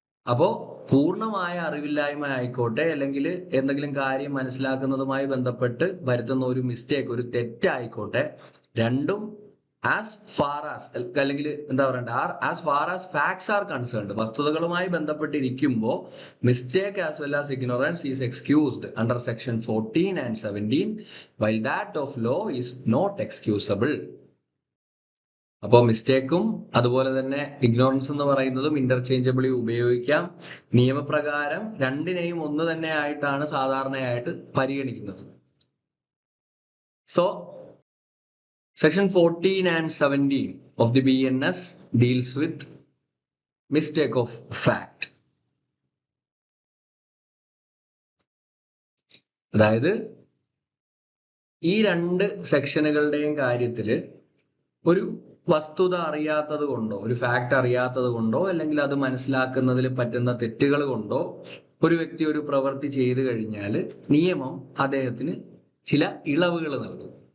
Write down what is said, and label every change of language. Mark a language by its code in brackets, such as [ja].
[ml] അപ്പോ പൂർണ്ണമായ അറിവില്ലായ്മ ആയിക്കോട്ടെ, അല്ലെങ്കിൽ എന്തെങ്കിലും കാര്യം മനസ്സിലാക്കുന്നതുമായി ബന്ധപ്പെട്ട് വരുത്തുന്ന ഒരു [en] mistake, [ml] ഒരു തെറ്റായിക്കോട്ടെ, രണ്ടും [en] as far as [ml] അല്ലെങ്കിൽ എന്താ പറയണ്ടേ, [en] as far as facts are concerned, [ml] വസ്തുതകളുമായി ബന്ധപ്പെട്ടിരിക്കുമ്പോൾ [en] Mistake as well as ignorance is excused under section 14 and 17, while that of law is not excusable. [ml] അപ്പോൾ മിസ്റ്റേക്കും അതുപോലെ തന്നെ ഇഗ്നോറൻസ് എന്ന് പറയുന്നതും ഇന്റർചേഞ്ചബിളി ഉപയോഗിക്കാം. നിയമപ്രകാരം രണ്ടിനെയും ഒന്ന് തന്നെ ആയിട്ടാണ് സാധാരണയായിട്ട് പരിഗണിക്കുന്നത്. [en] So Section 14 and 17 of the BNS deals with mistake of fact. [ml] അതായത് ഈ രണ്ട് സെക്ഷനുകളുടെയും കാര്യത്തിൽ ഒരു വസ്തുത അറിയാത്തത് കൊണ്ടോ, ഒരു ഫാക്ട് അറിയാത്തത് കൊണ്ടോ, അല്ലെങ്കിൽ അത് മനസ്സിലാക്കുന്നതിൽ പറ്റുന്ന തെറ്റുകൾ കൊണ്ടോ ഒരു വ്യക്തി ഒരു പ്രവൃത്തി ചെയ്തു കഴിഞ്ഞാൽ നിയമം അദ്ദേഹത്തിന് ചില ഇളവുകൾ നൽകും.